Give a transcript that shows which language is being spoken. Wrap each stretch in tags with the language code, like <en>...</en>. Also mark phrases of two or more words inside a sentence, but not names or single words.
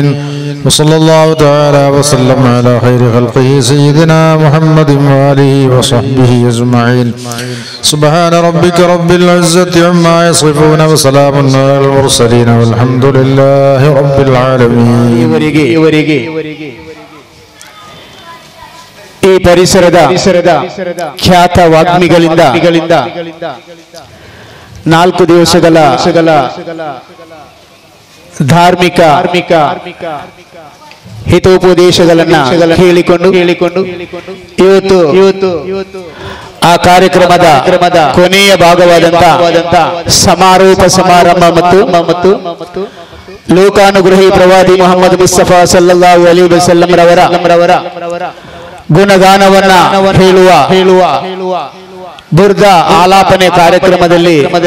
<ar>وصلى الله تعالى وسلم على خير خلقه سيدنا محمد وآله وصحبه أجمعين. سبحان ربك رب العزة عما يصفون وسلام على المرسلين والحمد لله رب العالمين.</ar> <kn>ಈ ಪರಿಸರದ ಖ್ಯಾತ ವಾಗ್ಮಿಗಳಿಂದ 4 ದಿವಸಗಳ ಧಾರ್ಮಿಕ ಹಿತೋಪದೇಶಗಳನ್ನು ಕೇಳಿಕೊಂಡು ಇವತ್ತು ಆ ಕಾರ್ಯಕ್ರಮದ ಕೊನೆಯ ಭಾಗವಾದಂತ ಸಮಾರೋಪ ಸಮಾರಂಭ ಮತ್ತು ಲೋಕಾನುಗ್ರಹಿ ಪ್ರವಾದಿ ಮೊಹಮ್ಮದ್ ಮುಸ್ತಫಾ</kn> <ar>صلى الله عليه وسلم</ar> <kn>ರವರ ಗುಣಗಾನವನ್ನ ಹೇಳುವ ಬುರ್ದ ಆಲಾಪನೆ ಕಾರ್ಯಕ್ರಮದ</kn>